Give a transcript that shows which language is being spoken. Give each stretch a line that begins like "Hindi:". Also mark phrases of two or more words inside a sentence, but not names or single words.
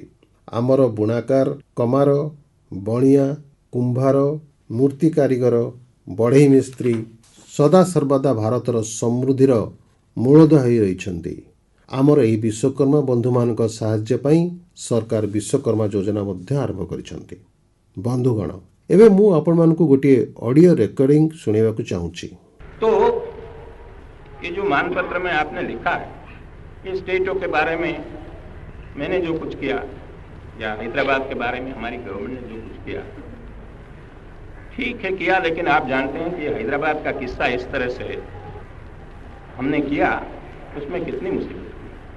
Odia: ଆମର ବୁଣାକାର, କମାର, ବଣିଆ, କୁମ୍ଭାର, ମୂର୍ତ୍ତି କାରିଗର, ବଢ଼େଇ ମିସ୍ତ୍ରୀ ସଦାସର୍ବଦା ଭାରତର ସମୃଦ୍ଧିର ମୂଳଦୁଆ ହୋଇ ରହିଛନ୍ତି। ଆମର ଏହି ବିଶ୍ୱକର୍ମା ବନ୍ଧୁମାନଙ୍କ ସାହାଯ୍ୟ ପାଇଁ ସରକାର ବିଶ୍ୱକର୍ମା ଯୋଜନା ମଧ୍ୟ ଆରମ୍ଭ କରିଛନ୍ତି। ବନ୍ଧୁଗଣ, ଏବେ ମୁଁ ଆପଣମାନଙ୍କୁ ଗୋଟିଏ
English: audio recording
Odia: ଶୁଣାଇବାକୁ ଚାହୁଁଛି।
Hindi: तो ये जो मानपत्र में आपने लिखा है, ये स्टेटों के बारे में मैंने जो कुछ किया या हैदराबाद के बारे में हमारी गवर्नमेंट ने जो कुछ किया, ठीक है किया, लेकिन आप जानते हैं कि हैदराबाद का किस्सा इस तरह से हमने किया, उसमें कितनी मुसीबत हुई।